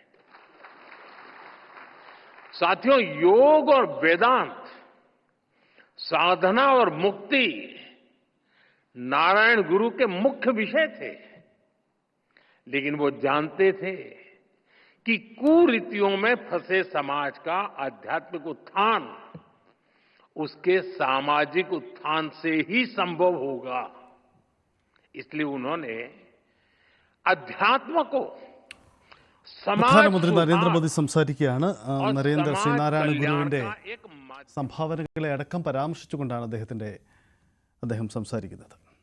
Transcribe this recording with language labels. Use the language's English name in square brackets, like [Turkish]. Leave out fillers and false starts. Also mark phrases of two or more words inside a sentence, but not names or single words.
[Hindi] साथियों, योग और वेदांत, साधना और मुक्ति नारायण गुरु के मुख्य विषय थे, लेकिन वो जानते थे कि कुरीतियों में फंसे समाज का आध्यात्मिक उत्थान उसके सामाजिक उत्थान से ही संभव होगा। इसलिए उन्होंने अध्यात्म को [Malayalam] പ്രധാനമന്ത്രി നരേന്ദ്രമോദി സംസാരിക്കുകയാണ്. ശ്രീനാരായണ ഗുരുവിന്റെ സംഭാവനകളെ അടക്കം പരാമർശിച്ചുകൊണ്ടാണ് അദ്ദേഹം സംസാരിക്കുന്നത്.